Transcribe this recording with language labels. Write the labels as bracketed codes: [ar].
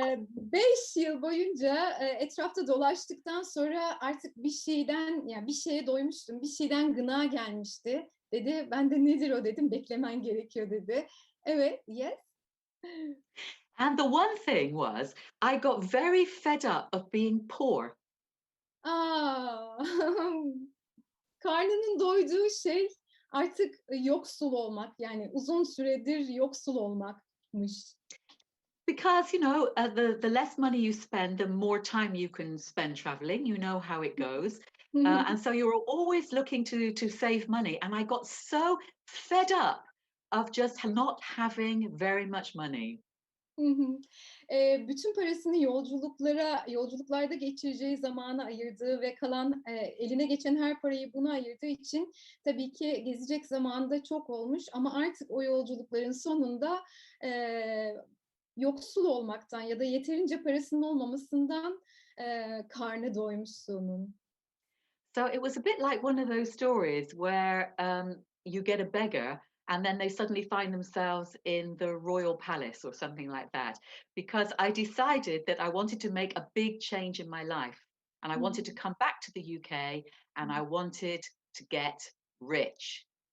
[tr] 5 yıl boyunca, etrafta dolaştıktan sonra artık bir şeyden, yani bir şeye doymuştum, bir şeyden gına gelmişti dedi. Ben de "Nedir o?" dedim. "Beklemen gerekiyor." dedi. Evet, yes. [en] And the one thing was, I got very fed up of being poor. A! [tr] Karnının doyduğu şey artık, yoksul olmak, yani uzun süredir yoksul olmakmış. [en] Because the less money you spend, the more time you can spend traveling. You know how it goes, and so you're always looking to save money. And I got so fed up of just not having very much money. Hı hı. [tr] Bütün parasını yolculuklarda geçireceği zamana ayırdığı ve kalan, eline geçen her parayı buna ayırdığı için tabii ki gezecek zamanı da çok olmuş ama artık o yolculukların sonunda, eee, yoksul olmaktan ya da yeterince parasının olmamasından, karnı doymuşluğunun. [en] So it was a bit like one of those stories where you get a beggar and then they suddenly find themselves in the royal palace or something like that. Because I decided that I wanted to make a big change in my life and I Hı wanted hı. to come back to the UK and I wanted to get rich.